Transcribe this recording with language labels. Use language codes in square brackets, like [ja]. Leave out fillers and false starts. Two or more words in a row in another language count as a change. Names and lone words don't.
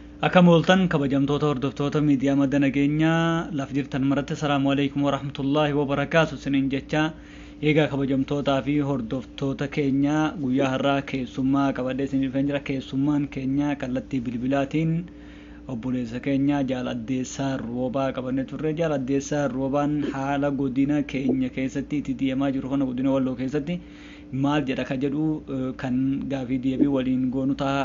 [om] Akka mooltan kabajamtoota hordoftoota miidiyaa madda nageenyaa lafa jirtan maratti [ar] السلام عليكم ورحمة الله وبركاته [om] isiniin jecha eegaa kabajamtootaa fi hordoftoota keenya guyyaa har'aa keessummaa qabadhee isiniif jira. Keessummaan keenya kallattii bilbilaatiin obboleessa keenya Jaaladdeessaa Roobaa qabannee turre. Jaaladdeessaa Roobaan haala godina keenya keessatti itti deemaa jiru kana godina Walloo keessatti maal jedha ka jedhu kan gaafii deebii waliin goonu ta'a.